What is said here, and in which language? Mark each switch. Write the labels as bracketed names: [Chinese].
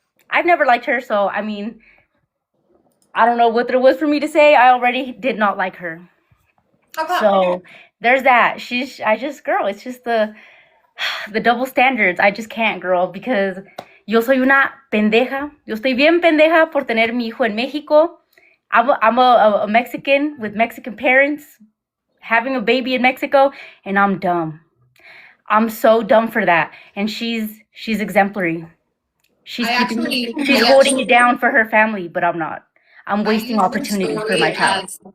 [English] I've never liked her, so I mean, I don't know what there was for me to say. I already did not like her. how come? So there's that. Girl, it's just the double standards. I just can't, girl, because [Spanish] yo soy una pendeja. Yo estoy bien pendeja por tener mi hijo en Mexico. [English] I'm a Mexican with Mexican parents having a baby in Mexico, and I'm dumb. I'm so dumb for that. And she's exemplary. She's holding it down for her family, but I'm not. I'm wasting opportunities for my child.